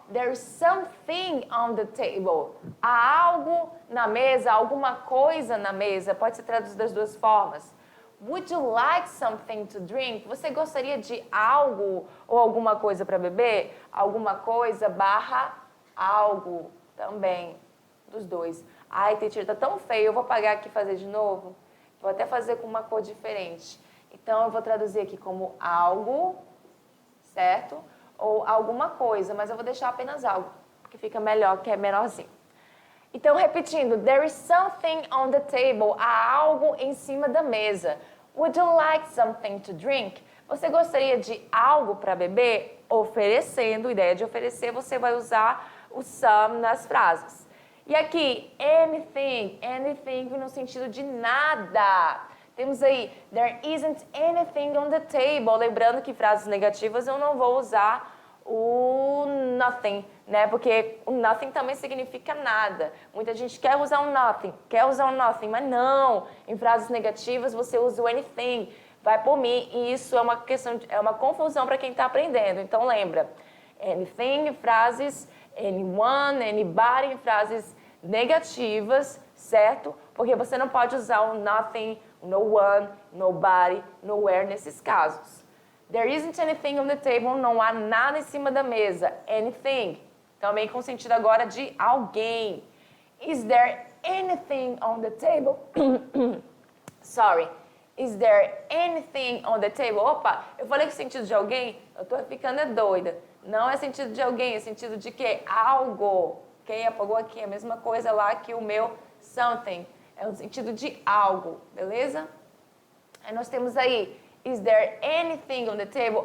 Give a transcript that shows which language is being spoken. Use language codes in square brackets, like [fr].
[en] There's something on the table. [pt] Há algo na mesa, alguma coisa na mesa. Pode ser traduzido das duas formas. Would you like something to drink? Você gostaria de algo ou alguma coisa para beber? Alguma coisa barra algo também. Dos dois. Ai, teacher, tá tão feio. Eu vou apagar aqui e fazer de novo. Vou até fazer com uma cor diferente. Então, eu vou traduzir aqui como algo, certo? Ou alguma coisa, mas eu vou deixar apenas algo, porque fica melhor, que é menorzinho. Então, repetindo, [en] there is something on the table. [pt] Há algo em cima da mesa. [en] Would you like something to drink? [pt] Você gostaria de algo para beber? Oferecendo, ideia de oferecer, você vai usar o some nas frases. E aqui, anything, anything no sentido de nada. Temos aí, [en] there isn't anything on the table. [pt] Lembrando que frases negativas eu não vou usar o nothing, né? Porque o nothing também significa nada. Muita gente quer usar um nothing, mas não. Em frases negativas você usa o anything. Vai por mim e isso é uma questão, é uma confusão para quem está aprendendo. Então lembra, anything, frases, anyone, anybody, em frases negativas, certo? Porque você não pode usar o nothing, no one, nobody, nowhere nesses casos. [en] There isn't anything on the table, [pt] não há nada em cima da mesa. Anything, também com sentido agora de alguém. [en] Is there anything on the table? Sorry. Is there anything on the table? [pt] Opa, eu falei que sentido de alguém, eu tô ficando doida. Não é sentido de alguém, é sentido de quê? Algo. Quem apagou aqui? A mesma coisa lá que o meu something. É o sentido de algo, beleza? Aí nós temos aí, [en] is there anything on the table?